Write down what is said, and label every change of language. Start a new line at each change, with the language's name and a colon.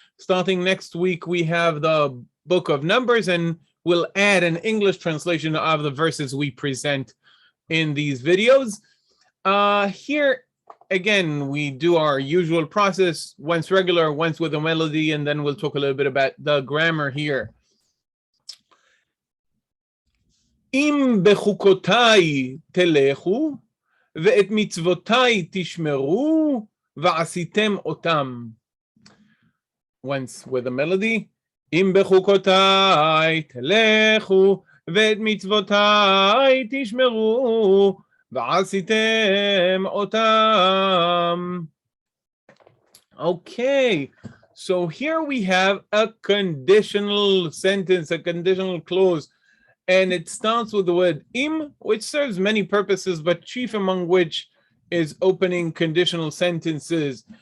English: Starting next week, we have the book of Numbers, and we'll add an English translation of the verses we present in these videos. Here, again, we do our usual process, once regular, once with a melody, and then we'll talk a little bit about the grammar here.
Hebrew: Im bechukotai telechu, ואת מצוותיי תשמרו, ועשיתם אותם.
English: Once with a melody.
Hebrew: אם בחוקותיי תלכו, ואת מצוותיי תשמרו, ועשיתם אותם.
English: Okay, so here we have a conditional sentence, a conditional clause. And it starts with the word im, which serves many purposes, but chief among which is opening conditional sentences.